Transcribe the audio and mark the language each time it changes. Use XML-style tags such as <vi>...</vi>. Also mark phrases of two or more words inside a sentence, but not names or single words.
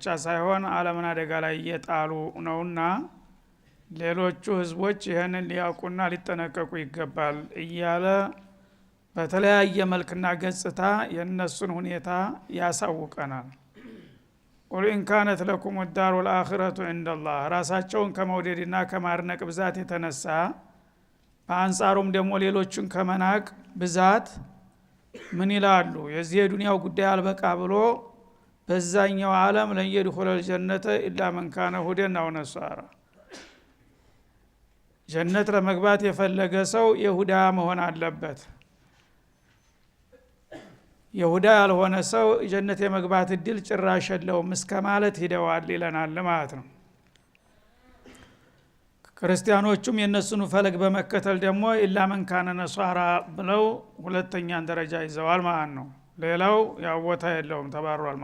<am>ሳይሆን ዓለምን አደጋ ላይ እየጣሉ ነውና ሌሎቹ ህዝቦች ይሄንን ሊያውቁና ሊጠነቀቁ ይገባል እያለ በተለያየ መልክና ገጽታ የነሱን ሁኔታ ያሳውቀናል።</am> <ar>قل إن كانت لكم الدار الآخرة عند الله</ar> <am>ራሳቸውን ከመውደድና ከማርነቅ ብዛት የተነሳ በአንጻሩም ደግሞ ሌሎችን ከመናቅ ብዛት ምን ይላሉ? የዚህ ዱንያው ጉዳይ አልበቃ ብሎ በዛኛው ዓለም</am> <ar>لن يدخل الجنة الا من كان هودا او نصارى</ar> <am>ጀነት ለመግባት የፈለገ ሰው ይሁዳ መሆን አለበት። ይሁዳ ያልሆነ ሰው ጀነት የመግባት እድል ጭራሽ የለውም እስከ ማለት ሄደዋል ይለናል ማለት ነው። ክርስቲያኖቹም የነሱን ፈለግ በመከተል ደግሞ</am> <ar>إلا من كان نصارى</ar> <am>ብለው ሁለተኛን ደረጃ ይዘዋል ማለት ነው። ሌላው ያው ቦታ የለውም ተባሯል</am>